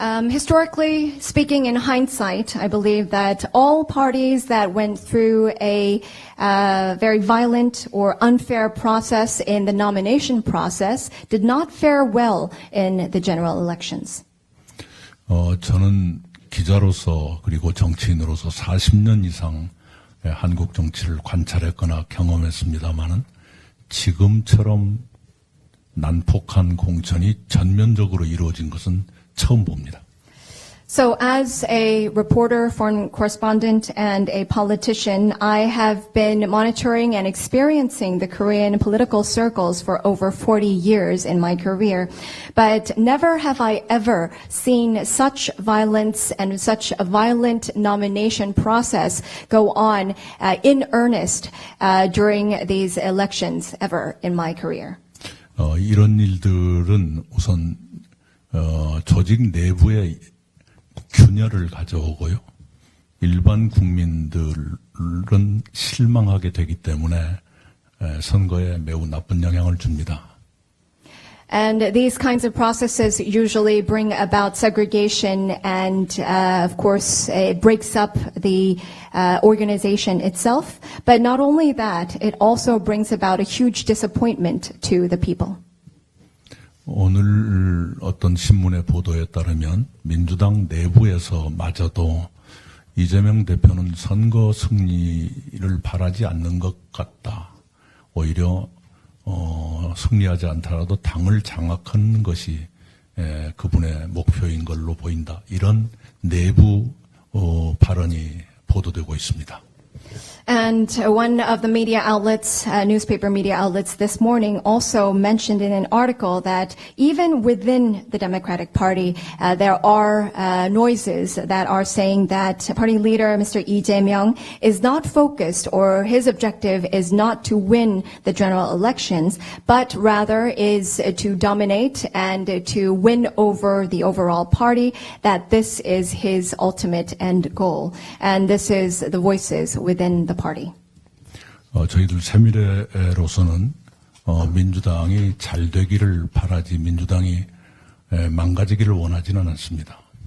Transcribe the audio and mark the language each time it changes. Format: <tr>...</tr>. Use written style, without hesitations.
<en>Historically speaking, in hindsight, I believe that all parties that went through a very violent or unfair process in the nomination process did not fare well in the general elections.</en> <ko>저는 기자로서 그리고 정치인으로서 40년 이상 한국 정치를 관찰했거나 경험했습니다마는 지금처럼 난폭한 공천이 전면적으로 이루어진 것은 처음 봅니다.</ko> <en>So as a reporter, foreign correspondent, and a politician, I have been monitoring and experiencing the Korean political circles for over 40 years in my career. But never have I ever seen such violence and such a violent nomination process go on in earnest during these elections ever in my career.</en> <ko>이런 일들은 우선 조직 내부에 균열을 가져오고요. 일반 국민들은 실망하게 되기 때문에 선거에 매우 나쁜 영향을 줍니다.</ko> <en>And these kinds of processes usually bring about segregation and, of course, it breaks up the organization itself. But not only that, it also brings about a huge disappointment to the people.</en> <ko>오늘 어떤 신문의 보도에 따르면 민주당 내부에서마저도 이재명 대표는 선거 승리를 바라지 않는 것 같다. 오히려 승리하지 않더라도 당을 장악하는 것이 그분의 목표인 걸로 보인다. 이런 내부 발언이 보도되고 있습니다.</ko> <en>And one of the media outlets, newspaper media outlets this morning also mentioned in an article that even within the Democratic Party, there are noises that are saying that party leader Mr. Lee Jae-myung is not focused, or his objective is not to win the general elections, but rather is to dominate and to win over the overall party, that this is his ultimate end goal. And this is the voices within the party.</en> <ko>저희들 새미래로서는 민주당이 잘 되기를 바라지 민주당이 망가지기를 원하지는 않습니다.</ko>